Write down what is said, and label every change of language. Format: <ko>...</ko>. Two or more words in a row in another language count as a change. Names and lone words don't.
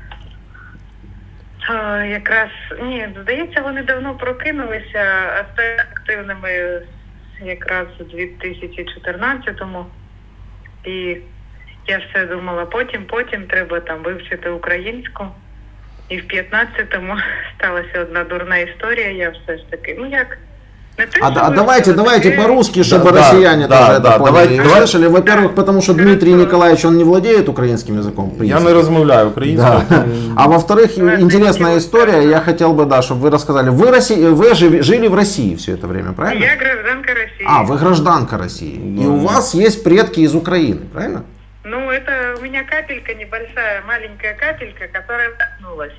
<uk>Якраз, ні, здається, вони давно прокинулися, а стали активними якраз у 2014-му. І я все думала, потім треба там вивчити українську. І в 15-му сталася одна дурна історія, я все ж таки, ну як, не те, що</uk> <ru>Давайте по-русски, чтобы Да, россияне да, тоже да, это поняли. давайте, Вы слышали? Во-первых, потому что Дмитрий Николаевич, он не владеет украинским языком. в</ru> <uk>Я</uk> <ru>принципе.</ru> <uk>не розмовляю українською.</uk> <ru>Да. А во-вторых, интересная история, я хотел бы, да, чтобы вы рассказали. Вы жили в России все это время, правильно? Я гражданка России. А, вы гражданка России. И у вас есть предки из Украины, правильно? Ну, это у меня капелька небольшая, маленькая капелька, которая коснулась.</ru>